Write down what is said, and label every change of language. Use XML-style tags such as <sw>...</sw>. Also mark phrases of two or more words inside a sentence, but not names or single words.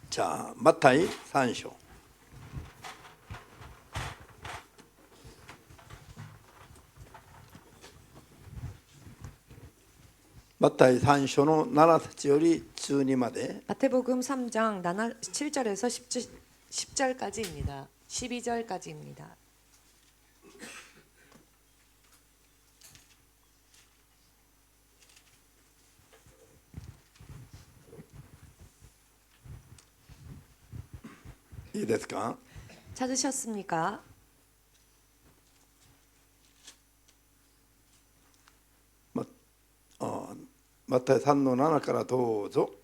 <ko>자, 마타이 3章。</ko> <ja>マタイ3章の7節より12まで。</ja> <ko>마태복음 3장 7절에서 10절까지입니다. 12절까지입니다.</ko> <ja>いいですか?</ja> <ko>찾으셨습니까?</ko> <ja>マタイ3の7からどうぞ。</ja>